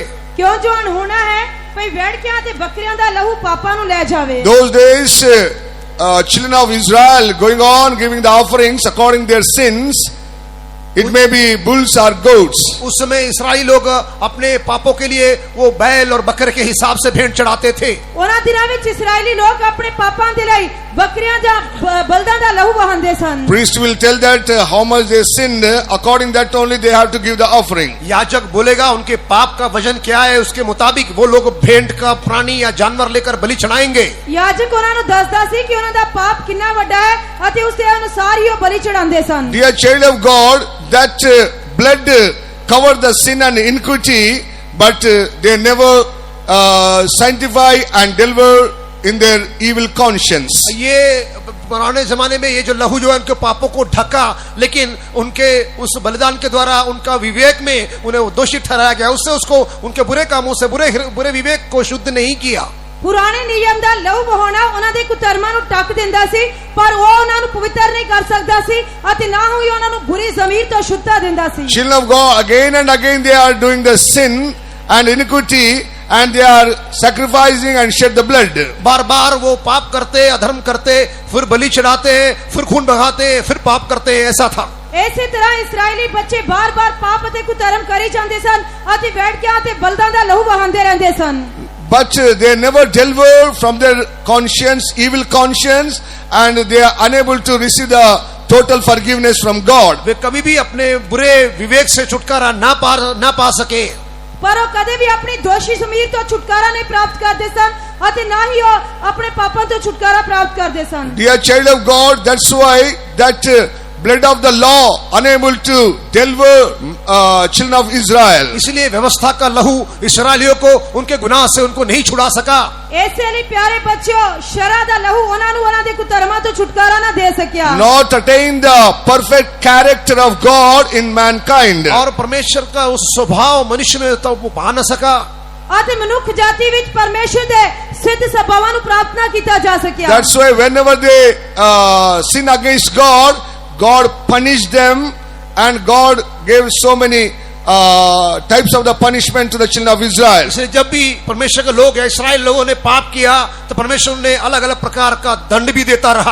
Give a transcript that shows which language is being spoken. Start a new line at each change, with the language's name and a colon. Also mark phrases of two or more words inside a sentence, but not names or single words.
Punjabi: ਕਿਉਂ ਜੋ ਅਣਹੋਣਾ ਹੈ ਭਈ ਵੇੜਕੀਆਂ ਤੇ ਬਕਰੀਆਂ ਦਾ ਲਹੂ ਪਾਪਾਂ ਨੂੰ ਲੈ ਜਾਵੇ।
English: Those days, children of Israel going on giving the offerings according to their sins. It may be bulls or goats.
Hindi: उस समय इस्राएली लोग अपने पापों के लिए वो बैल और बकरे के हिसाब से भेंट चढ़ाते थे।
Punjabi: ਉਹਨਾਂ ਦਿਨਾਂ ਵਿੱਚ ਇਸਰਾਏਲੀ ਲੋਗ ਆਪਣੇ ਪਾਪਾਂ ਦੇ ਲਈ ਬੱਕਰੀਆਂ ਜਾਂ ਬਲਦਾਂ ਦਾ ਲਹੂ ਵਹਾਉਂਦੇ ਸਨ।
English: Priest will tell that how much they sinned. According that only they have to give the offering.
Hindi: याजक बोलेगा उनके पाप का वजन क्या है, उसके मुताबिक वो लोग भेंट का प्राणी या जानवर लेकर बलि चढ़ाएंगे।
Punjabi: याजक ਉਹਨਾਂ ਨੂੰ ਦੱਸਦਾ ਸੀ ਕਿ ਉਹਨਾਂ ਦਾ ਪਾਪ ਕਿੰਨਾ ਵੱਡਾ ਹੈ ਅਤੇ ਉਸ ਦੇ ਅਨੁਸਾਰ ਹੀ ਉਹ ਬਲੀ ਚੜਾਉਂਦੇ ਸਨ।
English: Dear child of God, that blood covered the sin and iniquity, but they never sanctify and deliver in their evil conscience.
Hindi: ये पुराने जमाने में ये जो लहू जो है उनके पापों को ढका, लेकिन उनके उस बलिदान के द्वारा उनका विवेक में उन्हें दोषी ठहराया गया। उससे उसको उनके बुरे कामों से बुरे विवेक को शुद्ध नहीं किया।
Punjabi: ਪੁਰਾਣੇ ਨਿਯਮ ਦਾ ਲਹੂ ਵਹਾਉਣਾ ਉਹਨਾਂ ਦੇ ਕੁਕਰਮਾਂ ਨੂੰ ਟੱਕ ਦਿੰਦਾ ਸੀ, ਪਰ ਉਹ ਉਹਨਾਂ ਨੂੰ ਪਵਿੱਤਰ ਨਹੀਂ ਕਰ ਸਕਦਾ ਸੀ ਅਤੇ ਨਾ ਹੀ ਉਹਨਾਂ ਨੂੰ ਬੁਰੀ ਜ਼ਮੀਰ ਤੋਂ ਸ਼ੁੱਧਤਾ ਦਿੰਦਾ ਸੀ।
English: Children of God, again and again they are doing the sin and iniquity, and they are sacrificing and shed the blood.
Hindi: बार बार वो पाप करते, अधर्म करते, फिर बलि चढ़ाते, फिर खून बहाते, फिर पाप करते, ऐसा था।
Punjabi: ਇਸੇ ਤਰ੍ਹਾਂ ਇਸਰਾਇਲੀ ਬੱਚੇ ਬਾਰ-ਬਾਰ ਪਾਪ ਅਤੇ ਕੁਕਰਮ ਕਰੀ ਜਾਂਦੇ ਸਨ ਅਤੇ ਵੇੜਕਿਆਂ ਤੇ ਬਲਦਾਂ ਦਾ ਲਹੂ ਵਹਾਉਂਦੇ ਰਹਿੰਦੇ ਸਨ।
English: But they never deliver from their conscience, evil conscience, and they are unable to receive the total forgiveness from God.
Hindi: वे कभी भी अपने बुरे विवेक से छुटकारा ना पा सके।
Punjabi: ਪਰ ਉਹ ਕਦੇ ਵੀ ਆਪਣੀ ਦੋਸ਼ੀ ਜ਼ਮੀਰ ਤੋਂ ਛੁਟਕਾਰਾ ਨਹੀਂ ਪ੍ਰਾਪਤ ਕਰਦੇ ਸਨ ਅਤੇ ਨਾ ਹੀ ਉਹ ਆਪਣੇ ਪਾਪਾਂ ਤੋਂ ਛੁਟਕਾਰਾ ਪ੍ਰਾਪਤ ਕਰਦੇ ਸਨ।
English: Dear child of God, that's why that blood of the law unable to deliver children of Israel.
Hindi: इसलिए व्यवस्था का लहू इस्राएलियों को उनके गुनाह से उनको नहीं छुड़ा सका।
Punjabi: ਇਸੇ ਲਈ ਪਿਆਰੇ ਬੱਚਿਓ, ਸ਼ਰਅ ਦਾ ਲਹੂ ਉਹਨਾਂ ਨੂੰ ਉਹਨਾਂ ਦੇ ਕੁਕਰਮਾਂ ਤੋਂ ਛੁਟਕਾਰਾ ਨਾ ਦੇ ਸਕਿਆ।
English: Not attain the perfect character of God in mankind.
Hindi: और परमेश्वर का उस स्वभाव मनुष्य में तो वो पा न सका।
Punjabi: ਅਤੇ ਮਨੁੱਖ ਜਾਤੀ ਵਿੱਚ ਪਰਮੇਸ਼ਰ ਦੇ ਸਿੱਧ ਸੁਭਾਵਾਂ ਨੂੰ ਪ੍ਰਾਪਤ ਨਾ ਕੀਤਾ ਜਾ ਸਕਿਆ।
English: That's why whenever they sin against God, God punished them, and God gave so many types of the punishment to the children of Israel.
Hindi: इसलिए जब भी परमेश्वर के लोग या इस्राएल लोगों ने पाप किया तो परमेश्वर ने अलग अलग प्रकार का दंड भी देता रहा।